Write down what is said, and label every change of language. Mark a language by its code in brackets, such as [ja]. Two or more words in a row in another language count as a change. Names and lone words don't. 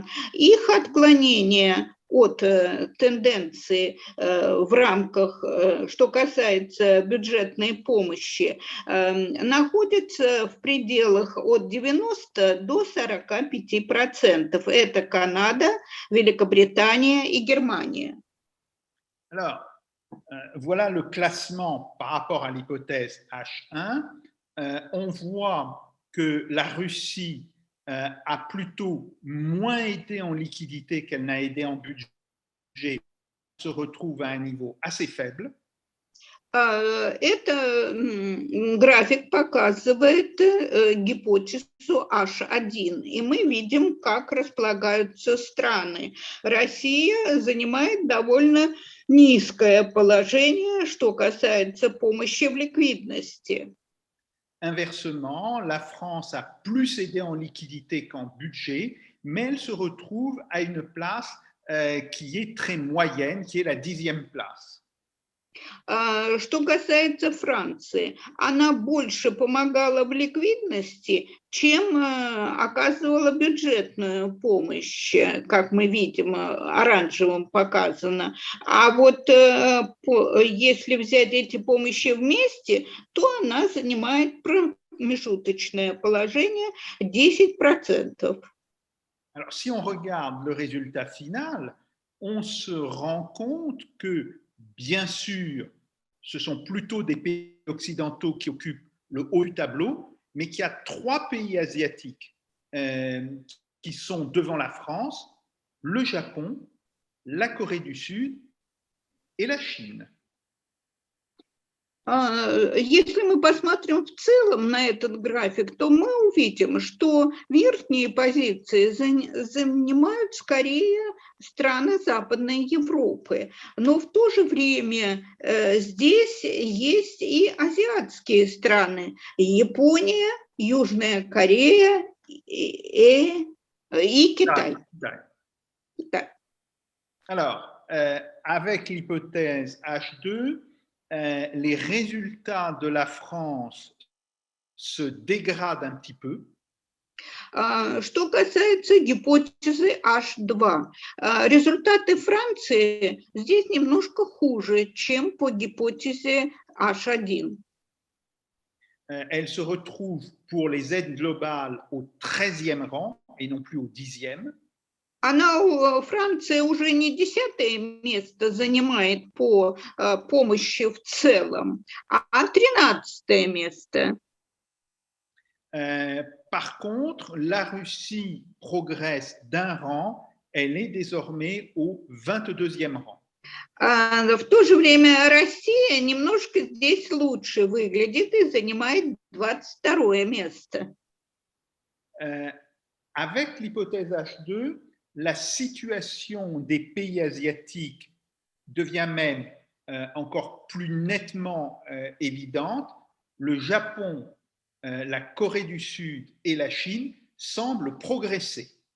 [ru] Их отклонение от тенденции в рамках, что касается бюджетной помощи, находится в пределах от 90 до 45%. Это Канада, Великобритания и Германия. [fr] Alors, voilà le classement par rapport à l'hypothèse H1. On voit que la Russie a plutôt moins aidé en liquidité qu'elle n'a aidé en budget, se retrouve à un niveau assez faible. [ru] Это график показывает гипотезу H1, и мы видим, как располагаются страны. Россия занимает довольно низкое положение, что касается помощи в ликвидности. [fr] Inversement, la France a plus aidé en liquidité qu'en budget, mais elle se retrouve à une place qui est très moyenne, qui est la 10e place. [ru] Что касается Франции, она больше помогала в ликвидности, чем оказывала бюджетную помощь, как мы видим, оранжевым показано. А вот если взять эти помощи вместе, то она занимает промежуточное положение 10%. [fr] Alors, si on regarde le résultat final, on se rend compte que bien sûr, ce sont plutôt des pays occidentaux qui occupent le haut du tableau, mais qu'il y a 3 pays asiatiques qui sont devant la France, le Japon, la Corée du Sud et la Chine. [ru] Если мы посмотрим в целом на этот график, то мы увидим, что верхние позиции занимают скорее страны Западной Европы. Но в то же время здесь есть и азиатские страны. Япония, Южная Корея и Китай. [fr] Alors, avec l'hypothèse H2, les résultats de la France se dégradent un petit peu. [ru] Что касается гипотезы H2, результаты Франции здесь немножко хуже, чем по гипотезе H1. [fr] Elle se retrouve pour les aides globales au 13e rang et non plus au 10e. [ru] Франция уже не 10-е место занимает по помощи в целом, а 13-е место. [fr] Par contre, la Russie progresse d'un rang, elle est désormais au 22e rang. [ru] В то же время Россия немножко здесь лучше выглядит и занимает 22-е место. [fr] Avec l'hypothèse H2, la situation des pays asiatiques devient même encore plus nettement évidente. Le Japon, la Corée du Sud et la Chine semblent progresser.